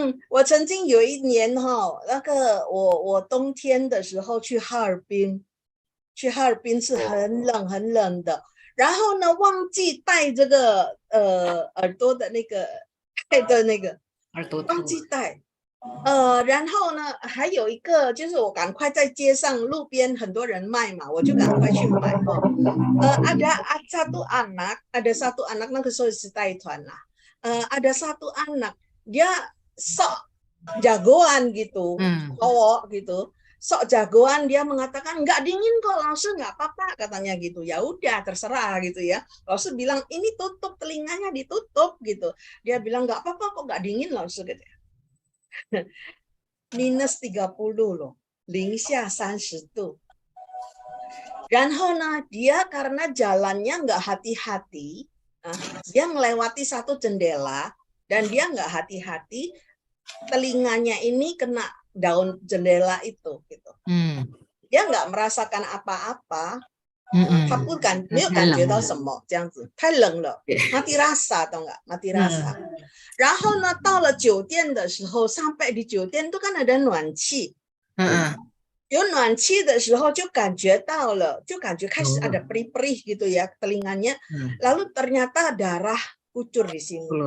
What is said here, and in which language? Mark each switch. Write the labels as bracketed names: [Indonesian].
[Chinese] 我曾经有一年哈，那个我冬天的时候去哈尔滨是很冷的，然后呢忘记带这个耳朵的那个戴的那个忘记带。然后呢，还有一个就是我赶快在街上路边很多人卖嘛，我就赶快去买 [Indonesian] ada satu anak [Chinese] 那个时候是带团啦， [Indonesian] ada satu anak dia sok jagoan gitu, cowok gitu, sok jagoan dia mengatakan nggak dingin kok, langsung nggak apa-apa katanya gitu. Ya udah terserah gitu ya. Langsung bilang ini tutup telinganya ditutup gitu. Dia bilang nggak apa-apa kok nggak dingin langsung gitu. minus 30 loh, [Chinese] 零下30度。然后呢， [Indonesian] dia karena jalannya nggak hati-hati, dia melewati satu jendela dan dia nggak hati-hati, telinganya ini kena daun jendela itu gitu. Dia nggak merasakan apa-apa. [Chinese] 他不感没有感觉到什么这样子，太冷了， [Indonesian] mati rasa atau enggak mati rasa。 [Chinese] 然后呢，到了酒店的时候， [Indonesian] sampai di [Chinese] 酒店 [Indonesian] itu kan ada [Chinese] 暖气，有暖气的时候就感觉到了，就感觉开始 [Indonesian] ada perih-perih gitu ya telinganya，lalu ternyata darah kucur di sini。